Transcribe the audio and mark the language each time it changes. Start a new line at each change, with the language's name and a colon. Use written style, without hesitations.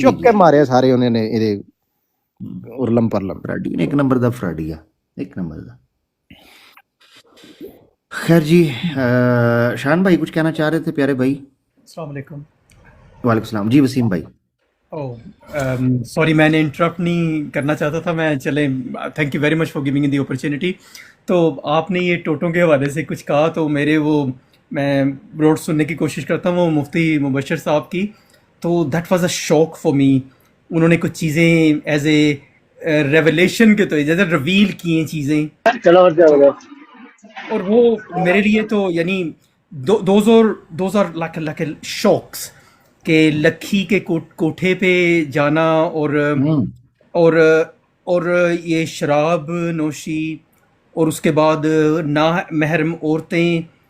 Urdu: چک کے مارے سارے انہوں نے ارلم پرلم.
Punjabi: ایک نمبر دا فراڈیا، ایک نمبر دا.
Urdu: خیر جی شان بھائی کچھ کہنا چاہ رہے تھے پیارے بھائی؟ السلام علیکم. وعلیکم السلام. جی وسیم بھائی. سوری میں نے انٹرپٹ نہیں کرنا چاہتا تھا میں.
English: چلیں thank you very much for giving the opportunity.
Urdu: تو آپ نے یہ ٹوٹوں کے حوالے سے کچھ کہا تو میرے وہ میں بروڈ سننے کی کوشش کرتا ہوں وہ مفتی مبشر صاحب کی.
English: تو that was a shock for me.
Urdu: انہوں نے کچھ چیزیں ایز اے ریولیشن کے تو جیسے ریویل کی ہیں چیزیں اور وہ میرے لیے تو یعنی
English: those are like shocks
Urdu: کہ لکھی کے کوٹھے پہ جانا اور یہ شراب نوشی اور اس کے بعد نا محرم عورتیں.